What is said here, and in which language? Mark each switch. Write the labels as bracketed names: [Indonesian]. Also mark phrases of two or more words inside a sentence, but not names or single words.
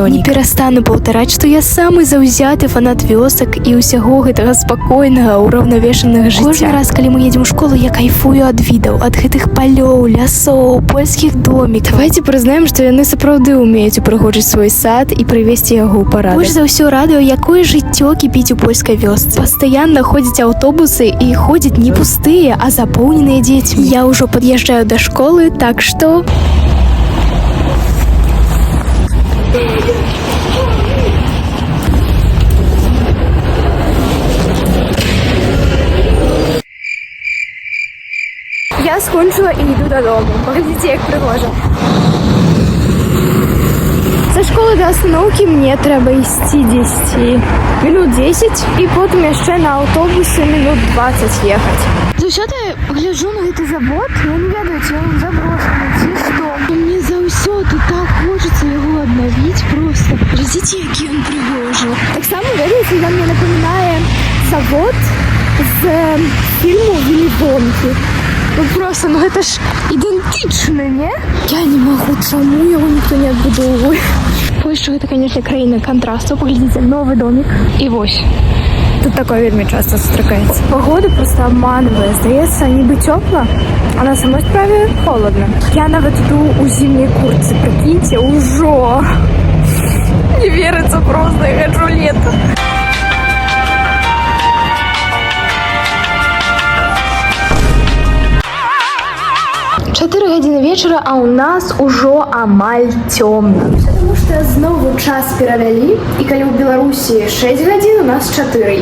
[Belarusian] Не перастану паўтараць, што я самы заўзяты фанат вёсак і ўсяго гэтага спакойнага, ураўнавешанага жыцця. Кожны раз, калі мы едзем у школу, я кайфую ад відаў, ад гэтых палёў, лясоў, польскіх домікаў. Давайте прызнаем, што яны сапраўды ўмеюць упрыгожыць свой сад і прывесці яго ў парадак. Больш за ўсё радуе, якое жыццё кіпіць у польскай вёсцы. [Russian] Постоянно ходят автобусы и ходят не пустые, а заполненные детьми. Я уже подъезжаю до школы, так что... Я скончила и иду додому. Погодите, як пригожа. Со школы до остановки мне треба ісці 10 минут 10 [Belarusian] і потім яшчэ [Russian] на автобусы минут 20 ехать. [Belarusian] Заўсёды гляжу на гэты завод, я не ведаю, ці ён заброшаны, ці што. Мне заўсёды так хочется яго аднавіць просто. Глядзіце, які ён прыгожы. Таксама, ведаеце, ён мне напамінае завод з фільму «Віллі Вонкі». [Russian] Ну просто, ну это ж ідэнтычна, не? [Belarusian] Я не магу, чаму яго ніхто не адбудоўвае. Польшча гэта, конечно, краіна контрасту. Паглядзіце, новы домик. І вось. Тут такое вельмі часто сустракаецца. [Russian] Погода просто обманывае. [Belarusian] Здаецца, нібы цёпла, а на самой справе холодно. Я нават іду у зімняй куртцы. [Russian] Прикиньте, ужо. Не верится просто, я хочу лето. [Belarusian] 4 гадзіны вечара, а ў нас ужо амаль цёмна. Потому што знову час перавялі, і калі ў Беларусі 6 гадзін, у нас 4.